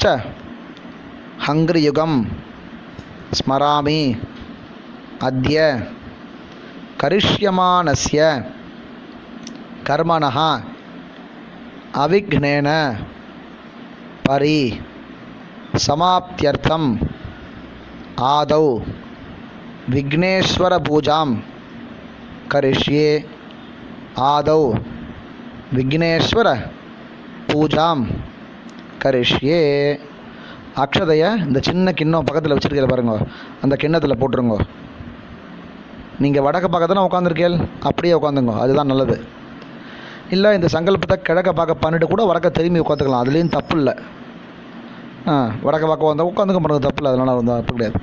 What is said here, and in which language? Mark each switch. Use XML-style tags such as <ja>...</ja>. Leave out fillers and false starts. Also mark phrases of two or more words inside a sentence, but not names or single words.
<sa>हंग्रियुगम स्मरामि अद्य करिष्यमानस्य कर्मणः अविघ्नेन परि समाप्त्यर्थम आदौ विघ्नेश्वर पूजां करिष्ये. आदौ विघ्नेश्वर पूजां करिष्ये.</sa> <ta>அக்ஷதையை இந்த சின்ன கிண்ணம் பக்கத்தில் வச்சுருக்கீங்க பாருங்க, அந்த கிண்ணத்தில் போட்டுருங்க. நீங்கள் வடக்கு பக்கத்தில் உட்காந்துருக்கேள், அப்படியே உட்காந்துங்க, அதுதான் நல்லது. இல்லை இந்த சங்கல்பத்தை கிழக்க பார்க்க பண்ணிட்டு கூட வடக்க திரும்பி உட்காந்துக்கலாம், அதுலேயும் தப்பு இல்லை. வடக்க பார்க்க வந்தால் உட்காந்துக்க பாருங்க, தப்பு இல்லை, அதனால் வந்து தப்பு கிடையாது.</ta>